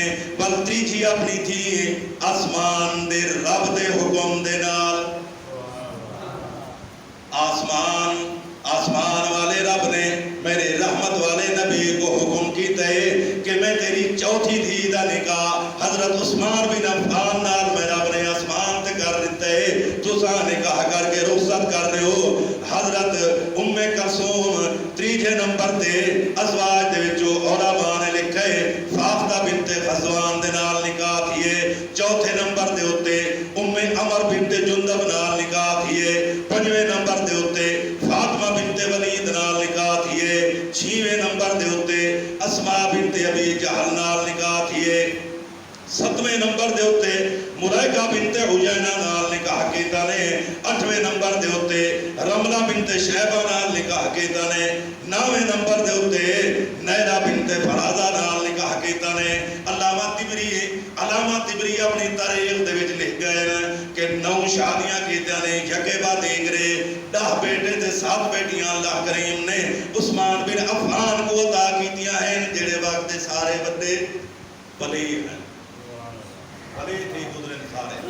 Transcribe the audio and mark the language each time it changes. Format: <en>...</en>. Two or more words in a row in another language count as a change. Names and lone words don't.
<skr>بل تیجی اپنی تھی آسمان دے رب دے حکم دے نال آسمان والے رب نے میرے رحمت والے نبی کو حکم کیتا ہے کہ میں تیری چوتھی دھی دا نکاح حضرت عثمان بن عفان نال میں رب نے آسمان تے کر دیتا ہے. تساں نکاح کر کے رخصت کر رہے ہو. حضرت ام کلثوم تیجے نمبر تے ازواج دے وچوں علماء نے لکھا ہے فاطمہ بنت غزوان دے نال نکاح تھیے. چوتھے نمبر دے اوتے ام عمر بنت جندب نال نکاح تھیے. 5ویں نمبر دے اوتے فاطمہ بنت ولید نال نکاح تھیے. 6ویں نمبر دے اوتے اسماء بنت ابی جہل نال نکاح تھیے. 7ویں نمبر دے اوتے ملائکہ بنت حجینہ نال نکاح کیتا نے. 8ویں نمبر دے اوتے رملہ بنت شیبہ نال نکاح کیتا نے. 9ویں نمبر دے اوتے نیلہ بنت فرازہ نال نکاح کیتا نے. علامہ طبری اپنی تاریخ دے وچ لکھ گئے کہ 9 شادیاں کیتیاں نے یکے بعد ایگرے 10 بیٹے تے 7 بیٹیاں اللہ کریم نے عثمان بن عفان کو عطا کیتیاں ہیں جڑے وقت دے سارے بندے ولی ہیں ولی تھی گزرے سارے.</skr>